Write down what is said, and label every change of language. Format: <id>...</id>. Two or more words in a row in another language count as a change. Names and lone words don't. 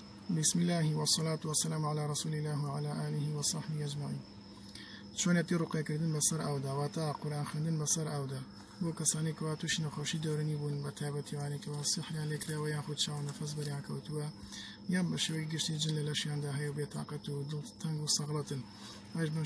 <ar>بسم الله والصلاة والسلام على رسول الله وعلى آله وصحبه أجمعين.</ar> <ckb>شونەتی ڕوقیکردن بەسەر ئەودا واتە قورئان خوێندن بەسەر ئەودا بۆ کەسانی کەوا تووشی نەخۆشی دەورنی بوون بە تایبەتیوانێکەوە سحریان لێکراوە یاخود چاو نەفەس بەریان کەوتووە یان بە شێوەی گشتی جن لە لەشیاندا هەیە و بێتاقەت و دڵ تەنگ و سەغڵەتن ئەش بەم</ckb>